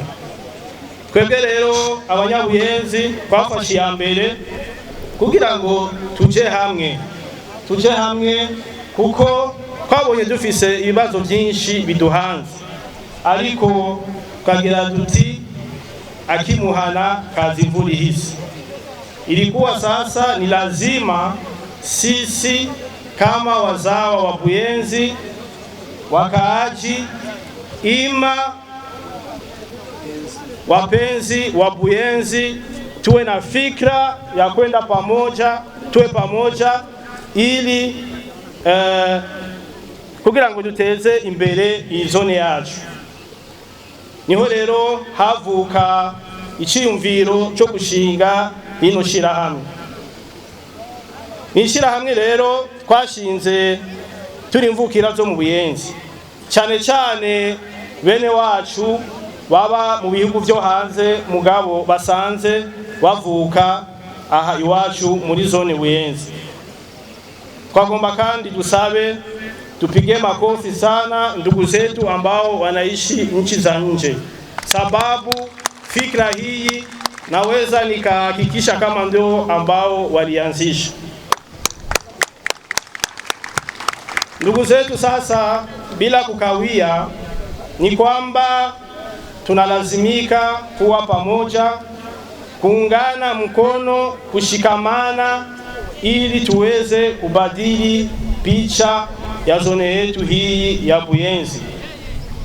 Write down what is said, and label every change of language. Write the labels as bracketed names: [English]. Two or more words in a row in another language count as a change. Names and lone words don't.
[Rundi] Twebwe rero abanyabuyenzi twafashe iya mbere kugira ngo tuje hamwe kuko twabonye dufise ibibazo byinshi biduhanze, ariko tukagira duti akimuhana kazi imvura ihise. [Swahili] Ilikuwa sasa ni lazima sisi kama wazawa wa Buyenzi, wakaaji ima wapenzi wa Buyenzi, tuwe na fikra ya kwenda pamoja, tuwe pamoja ili [Rundi] kugira ngo duteze imbere izone yacu. Niho rero havuka iciyumviro cyo gushinga ino shirahamwe. Ni shirahamwe rero twashinze turi imvukira zo mu Buyenzi, cyane cyane bene wacu baba mu bihugu byo hanze mugabo basanze bavuka aha iwacu muri zone Buyenzi. Twagomba kandi dusabe [Swahili] tupige makofi sana ndugu zetu ambao wanaishi nchi za nje, sababu fikra hii naweza nikahakikisha kama ndio ambao walianzisha. Ndugu zetu, sasa bila kukawia ni kwamba tunalazimika kuwa pamoja, kuungana mkono, kushikamana ili tuweze kubadili picha ya zone yetu hii ya Buyenzi.